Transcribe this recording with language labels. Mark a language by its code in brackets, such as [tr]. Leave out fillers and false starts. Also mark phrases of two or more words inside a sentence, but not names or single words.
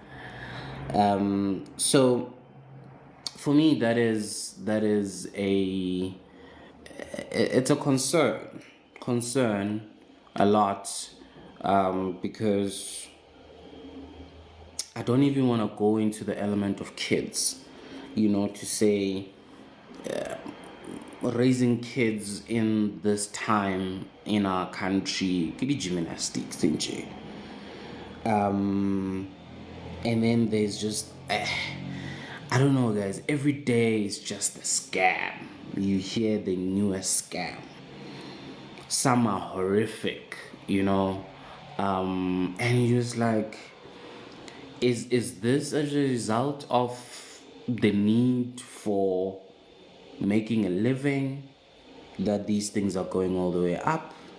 [en] So for me, that is it's a concern a lot, because I don't even want to go into the element of kids, to say raising kids in this time in our country, [st] ke di gymnastics tse nje. [en] And then there's just I don't know, guys, every day is just a scam. You hear the newest scam. Some are horrific, and you're just like, is this a result of the need for making a living that these things are going all the way up?